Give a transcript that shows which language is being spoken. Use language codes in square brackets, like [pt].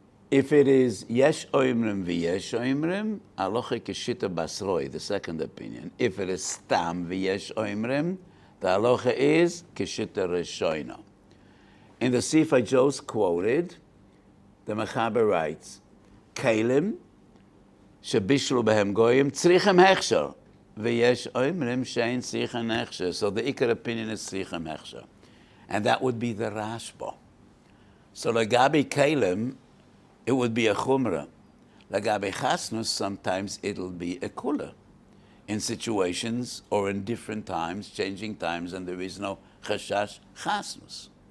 [en] If it is Yesh Oimrim v'Yesh Oimrim, halacha k'shita basroi, the second opinion. If it is Stam v'Yesh Oimrim, the halacha is k'shita reshoino. In the Sif I just quoted, the Mechaber writes, Kelim, [he] שבשלו בהם גויים, צריכים הכשר. ויש אומרים שאין צריכים הכשר. [en] So the Ikar opinion is [he] צריכים הכשר. [en] And that would be the Rashba. So לגבי Kelim, it would be a chumrah. Lagabe Chasnus, sometimes it'll be a kula. In situations or in different times, changing times, and there is no chashash Chasnus.